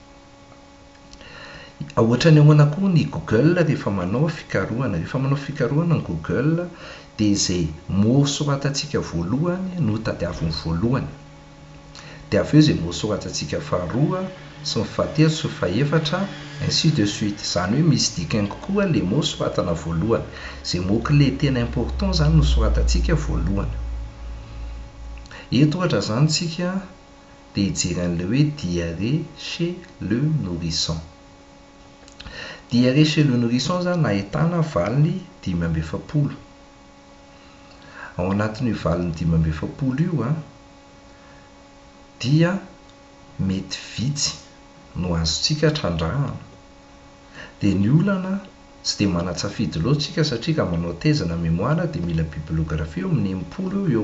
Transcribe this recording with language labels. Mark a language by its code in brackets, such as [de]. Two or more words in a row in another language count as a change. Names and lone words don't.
[mg] Ohatra ny ahoana koa ny Google rehefa manao fikarohana. Rehefa manao fikarohana ny Google dia izay mot soratantsika voalohany no tadiaviny voalohany. Dia avy eo izay mot soratantsika faharoa sy ny fahatelo sy ny fahaefatra [fr] ainsi de suite. [mg] Zany hoe misy dikany kokoa le mot soratana voalohany. Izay [fr] mot clé [mg] tena important zany no soratantsika voalohany. Eto ohatra zany tsika dia hijery an'ilay hoe [fr] diarrhée chez le nourrisson. Diarrhée chez le nourrisson [mg] zany ahitana valiny [fr] 17. [mg] Ao anatin'io valiny 17 io dia mety vitsy no azontsika trandrahana. Dia ny olana tsy dia manatsafidy loatsika satria ka manao tezana mémoire dia mila bibliografia amin'ny 90 eo.